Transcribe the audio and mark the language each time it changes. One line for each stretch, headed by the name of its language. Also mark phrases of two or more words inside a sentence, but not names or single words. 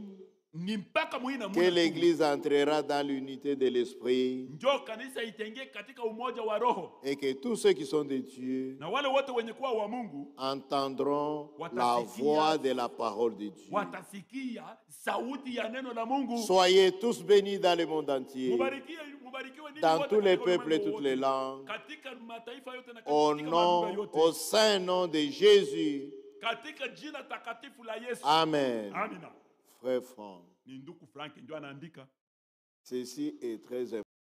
Swahili: Ni mpaka muina
French: que l'Église entrera dans l'unité de l'Esprit
Swahili: ndio kanisa itenge katika umoja wa roho,
French: et que tous ceux qui sont de Dieu
Swahili: na wale wote wenye kuwa wa Mungu
French: entendront la voix de la parole de Dieu.
Swahili: watasikia sauti ya neno la Mungu.
French: Soyez tous bénis dans le monde entier,
Swahili: Mubarikiwe ninyi
French: dans
Swahili: wote
French: tous les
Swahili: katika
French: peuples et
Swahili: ulimwengu
French: toutes les
Swahili: wote,
French: langues,
Swahili: katika mataifa yote na
French: au
Swahili: katika malugha
French: nom,
Swahili: yote,
French: au saint nom de Jésus.
Swahili: katika jina takatifu la Yesu.
French: Amen.
Swahili: Amina.
French: Frère Franck,
Swahili: Ni ndugu Frank ndio anaandika.
French: ceci est très important.